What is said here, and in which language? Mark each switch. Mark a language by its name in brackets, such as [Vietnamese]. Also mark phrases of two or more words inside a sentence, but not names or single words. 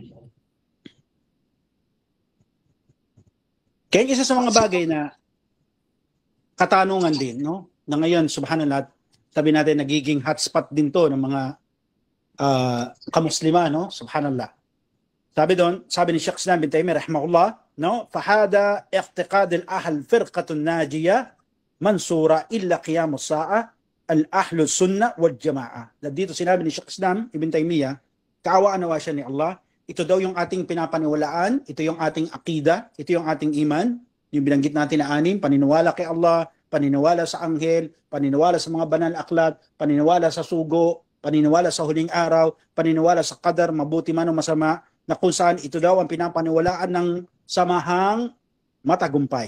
[Filipino] Kaya isa sa mga bagay na katanungan din, no? Na ngayon, subhanallah, sabi natin, nagiging hotspot din to ng mga kamuslima, no? Subhanallah. Sabi doon, sabi ni Sheikh Islam bin Taymiyyah, rahimahullah, no? [Arabic] فهذا اعتقاد أهل الفرقة الناجية المنصورة إلى قيام الساعة أهل السنة والجماعة. [Filipino] Dito sinabi ni Sheikh Islam ibn Taymiyyah, kaawaan nawa siya ni Allah, ito daw yung ating pinapaniwalaan, ito yung ating akida, ito yung ating iman, yung binanggit natin na anim, paniniwala kay Allah, paniniwala sa anghel, paniniwala sa mga banal aklat, paniniwala sa sugo, paniniwala sa huling araw, paniniwala sa qadar, mabuti man o masama, na kung saan ito daw ang pinapaniwalaan ng samahang matagumpay.